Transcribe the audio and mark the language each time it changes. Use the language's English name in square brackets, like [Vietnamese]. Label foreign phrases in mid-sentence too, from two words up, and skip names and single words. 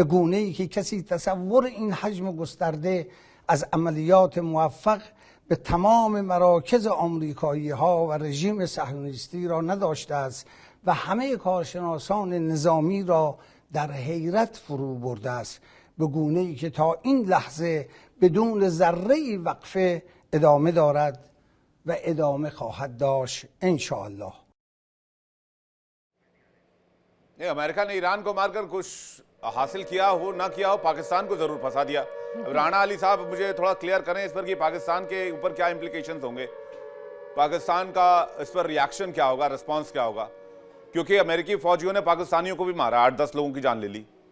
[Persian] گونه‌ای که کسی تصور این حجم گسترده از عملیات موفق به تمام مراکز آمریکایی ها و رژیم صهیونیستی را نداشته است و همه کارشناسان نظامی را در حیرت فرو برده است، به گونه‌ای که تا این لحظه بدون ذره‌ای وقفه ادامه دارد و ادامه خواهد داشت انشاءالله. [Hindi] अमेरिका ने ईरान को मारकर कुछ हासिल किया हो ना किया हो, पाकिस्तान को जरूर फंसा दिया। राणा अली साहब मुझे थोड़ा क्लियर करें इस पर कि पाकिस्तान के ऊपर क्या इंप्लीकेशंस होंगे, पाकिस्तान का इस पर रिएक्शन क्या होगा, रिस्पांस क्या होगा, क्योंकि अमेरिकी फौजियों ने पाकिस्तानियों को भी मारा, 8-10 लोगों की जान ले ली।